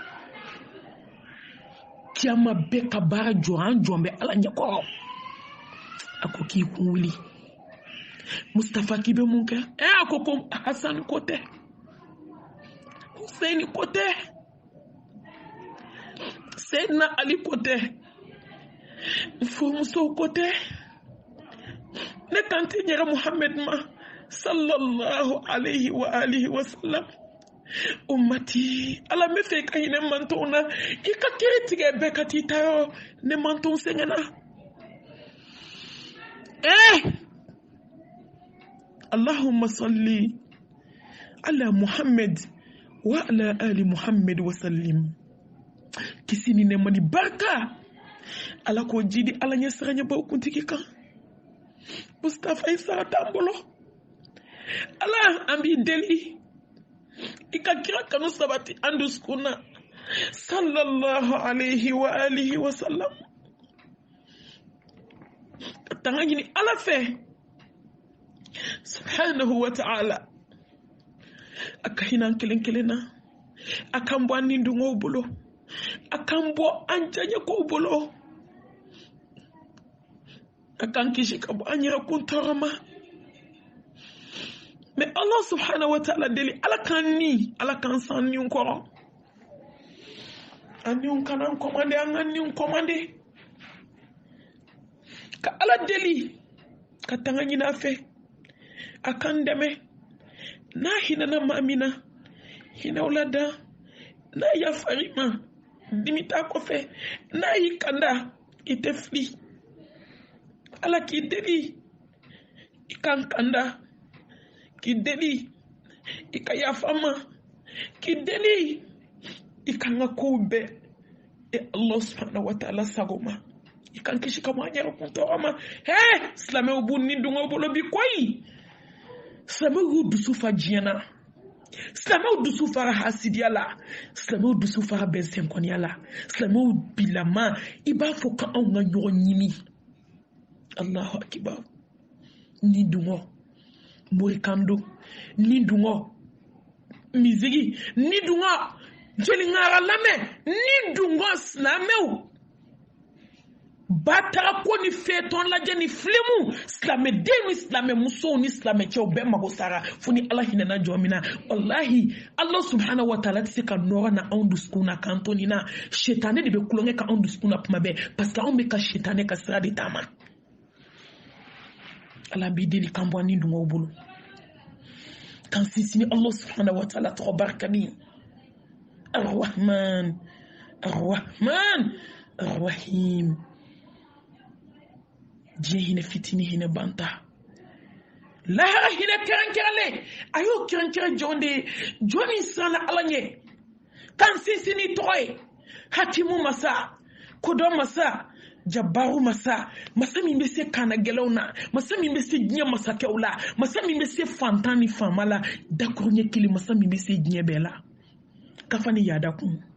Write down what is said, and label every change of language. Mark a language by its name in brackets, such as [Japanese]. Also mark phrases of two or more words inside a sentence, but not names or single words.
[Bambara] kiyama bɛɛ ka baara jɔ an jɔn bɛ Ala ɲɛkɔrɔ a ko k'i kun wuli Mustafa k'i bɛ mun kɛ a ko ko Hasan ko tɛ Hussein ko tɛ Seydina Ali ko tɛ furumusow ko tɛ ne tante ɲɛrɛ Muhamɛd ma [Arabic] صلى الله عليه وعلى آله وسلم [Bambara] ummati Ala n bɛ fɛ ka hinɛ mantonw na i ka kiri tigɛ bɛɛ ka t'i ta yɔrɔ ne mantonw sɛgɛnna [Arabic] اللهم صل على محمد وعلى آل محمد وسلم [Bambara] kisi ni nɛɛma ni barika Ala k'o jidi Ala ɲɛ siranya baw kuntigi kan Mustafa i sara t'an bolo Ala an b'i deli i ka kira kanu sabati an dusukun na [Arabic] صلى الله عليه وعلى آله وسلم [Bambara] ka tanga ɲini Ala fɛ [Arabic] سبحانه وتعالى [Bambara] aka hinan kelen na akan bɔ an ni dungow bolo akan bɔ an jaɲɛkow bolo akan kisi ka bɔ an yɛrɛ kun tɔɔrɔ ma mais Allah [Arabic] سبحانه وتعالى [Bambara] deli Ala kan san niw kɔrɔ an niw kana an commande an ka niw commande ka Ala deli ka tanga ɲini a fɛ akan dɛmɛ n'a hinɛna maa min na hinɛw la da n'a yafari ma dimi t'a kɔfɛ n'a y'i kanda i tɛ fili Ala k'i deli i kan kanda k'i deli i ka yafa ma k'i deli i kan ka kow bɛɛ Allah [Arabic] سبحانه وتعالى [Bambara] sago ma i kan kisi ka bɔ an yɛrɛ kun tɔɔrɔ ma silamɛw b'u ni dungaw bolo bi koyi silamɛw y'u dusu fa diɲɛ na silamɛw dusu fara hasidiya la silamɛw dusu fara bɛnsɛnkɔniya la silamɛw bilama i b'a fɔ ka anw ka ɲɔgɔn ɲini [Arabic] الله أكبر [Bambara] ni dungɔ morikando ni dungɔ mizigi ni dungɔ jeliŋara lamɛn ni dungɔ silamɛw batara ko ni fɛtɔn lajɛ ni filimu silamɛden ni silamɛmusow ni silamɛcɛw bɛɛ mago sara fo ni Ala hinɛna jɔ min na wallahi Allah [Arabic] سبحانه وتعالى [Bambara] tɛ se ka nɔrɔ na anw dusukun na k'an to nin na shetane de bɛ kulonkɛ ka anw dusukun na kuma bɛɛ [French] parce que [Bambara] anw bɛ ka shetane ka sira de taama Ala b'i deli k'an bɔ an ni dungaw bolo k'an sinsin Allah [Arabic] سبحانه وتعالى [Bambara] tɔgɔ barikani [Arabic] الرحمن الرحمن الرحيم [Bambara] diɲɛ hinɛ fitini hinɛ banta lahara hinɛ kɛrɛnkɛrɛnlen a y'o kɛrɛnkɛrɛn jɔn de ye jɔn min siranna Ala ɲɛ k'an sinsin ni tɔgɔ ye hakimu masa kodɔn masa jabaru masa min bɛ se kana gɛlɛnw na masa min bɛ se diɲɛ masakɛw la masa min bɛ se fantan ni faama la dakuru ɲɛ kelen masa min bɛ se diɲɛ bɛɛ la kafa ni yaada kun